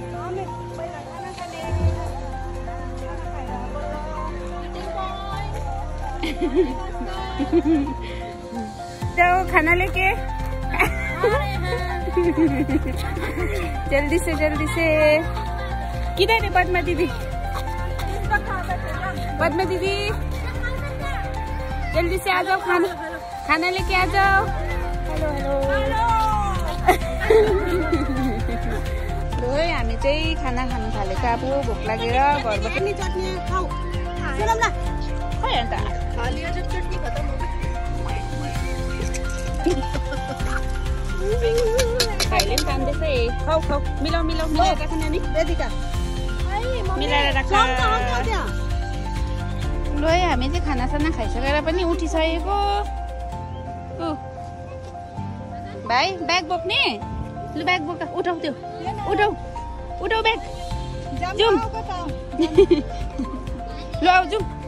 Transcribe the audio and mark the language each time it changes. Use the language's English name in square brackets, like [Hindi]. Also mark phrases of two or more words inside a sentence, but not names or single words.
[Hindi] जाओ खाना लेके जल्दी से किधर है पद्मा दीदी जल्दी से आ जाओ [Nepali] खाना लेके आ जाओ हेलो हामी चाहिँ खाना खानु थालेको अब भोक लागेर घरबाट नि चटनी खाऊ सुनौ न खै अन्त खाली आज चटनी खतम हो खाइले पनि तान्दैछ है खाऊ मिलाउ मिलाएर राख नानी वेदिका मिलाएर राख ल हामी चाहिँ खानासाना खाइसकेर पनि उठिसकेको भाइ ब्याग बोक्ने लु ब्याग बोक उठाउ त्यो उठाउ ब्याग जाउँ ल आऊ जाउँ